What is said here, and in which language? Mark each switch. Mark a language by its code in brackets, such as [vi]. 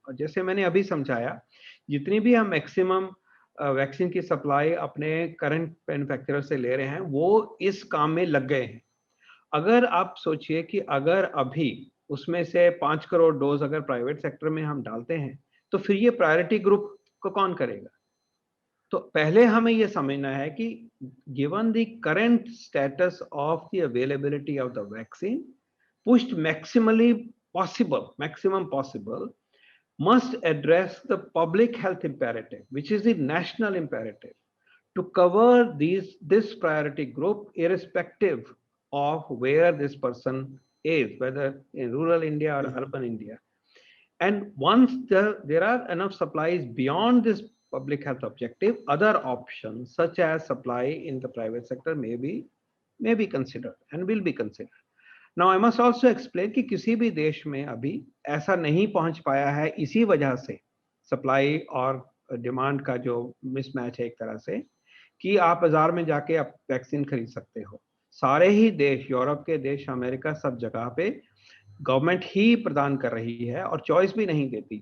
[hi] और जैसे मैंने अभी समझाया, जितनी भी हम मैक्सिमम वैक्सीन की सप्लाई अपने करंट मैन्युफैक्चरर से ले रहे हैं वो इस काम में लग गए हैं। अगर आप सोचिए कि अगर अभी उसमें से 5 करोड़ डोज अगर प्राइवेट सेक्टर में हम डालते हैं तो फिर ये प्रायोरिटी ग्रुप को कौन करेगा? तो पहले हमें ये समझना है कि [en] Given the current status of the availability of the vaccine pushed maximum possible must address the public health imperative, which is the national imperative, to cover this priority group irrespective of where this person is, whether in rural India or urban India. And once there are enough supplies beyond this public health objective, other options such as supply in the private sector may be considered and will be considered. Now I must also explain [hi] कि किसी भी देश में अभी ऐसा नहीं पहुंच पाया है, इसी वजह से सप्लाई और डिमांड का जो मिसमैच है एक तरह से, कि आप बाजार में जाके आप वैक्सीन खरीद सकते हो। सारे ही देश, यूरोप के देश, अमेरिका, सब जगह पे गवर्नमेंट ही प्रदान कर रही है और चॉइस भी नहीं देती।